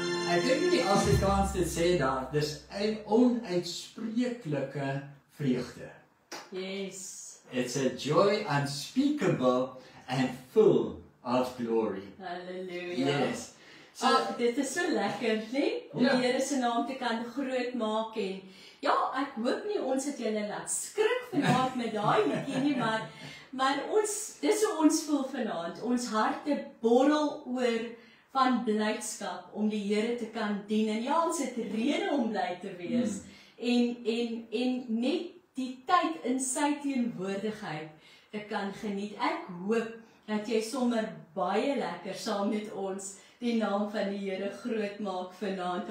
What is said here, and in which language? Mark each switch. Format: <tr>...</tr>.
<af>Ek dink nie as die kans dit sê daar, dis 'n onuitspreeklike vreugde.</af> <en>Yes. It's a joy unspeakable and full of glory.</en> <af>Halleluja.</af> <en>Yes. So,</en> <af>Dit is so lekker, né? Om Ja. die Here se naam te kan groot maak en ja, ek hoop nie ons het julle laat skrik vanaand met daai liedjie nie, maar dis hoe ons voel vanaand. Ons harte borrel oor van blydskap om die Here te kan dien. En ja, ons het rede om bly te wees. En net die tyd in sy teenwoordigheid te kan geniet. Ek hoop dat jy sommer baie lekker saam met ons die naam van die Here groot maak vanaand.</af>